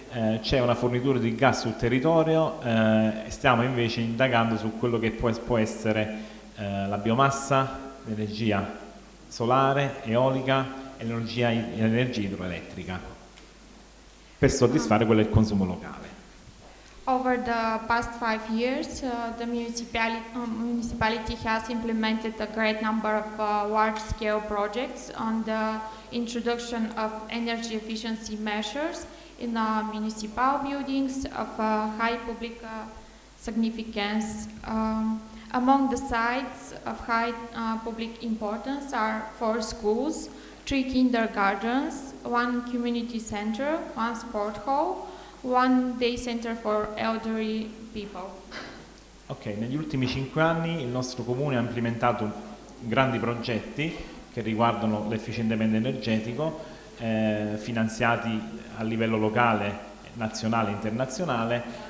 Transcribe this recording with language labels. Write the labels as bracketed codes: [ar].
[it] C'è una fornitura di gas sul territorio, stiamo invece indagando su quello che può essere la biomassa, l'energia solare, eolica e l'energia idroelettrica per soddisfare quello del consumo locale. [en] Over the past 5 years, the municipality has implemented a great number of large-scale projects on the introduction of energy efficiency measures in municipal buildings of high public significance. Among the sites of high public importance are 4 schools, 3 kindergartens, 1 community center, 1 sport hall, 1 day center for elderly people. [it] Ok, negli ultimi 5 anni il nostro comune ha implementato grandi progetti che riguardano l'efficientamento energetico, finanziati a livello locale, nazionale e internazionale.